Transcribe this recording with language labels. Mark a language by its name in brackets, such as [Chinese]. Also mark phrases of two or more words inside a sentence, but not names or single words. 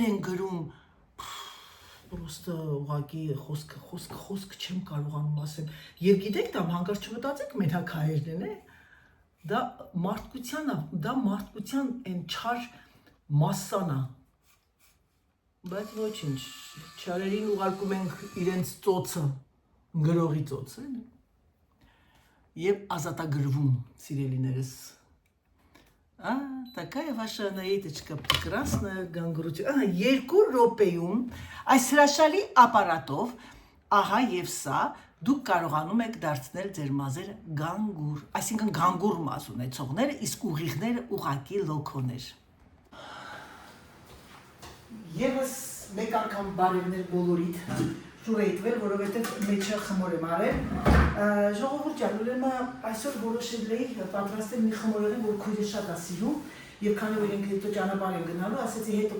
[Armenian] են գրում, պրոստը ուղղակի խոսք չեմ կարողանում ասեմ, և գիտեք դա հանկարծ չմտածեք մենակ հայերն են, դա մարդկության են չար մասսանա, բայց ոչինչ, չարերին ուղարկում ենք իրենց ծոցը, գրողի ծոցը, և ազատագրվում, սիրելիներս, [Russian] такая ваша Անահիտочка прекрасная [Armenian] գանգրություն, 2 րոպեում այս հրաշալի ապարատով, ահա և սա, դուք կարողանում եք դարձնել ձեր մազերը գանգուր, այսինքն գանգուր մազ ունեցողները, իսկ ուղիղները ուղղակի լոքոներ։ Եվս մեկ անգամ բարևներ բոլորիդ շուր եյտվել, որովհետև մեջը խմոր եմ արել։ Ժողովուրդ ջան, ուրեմն այսօր որոշել էի պատրաստել մի խմորեղեն, որ քույրը շատ է սիրում, եւ քանի որ ինքը հետո ճանապարհ են գնալու, ասեցի հետո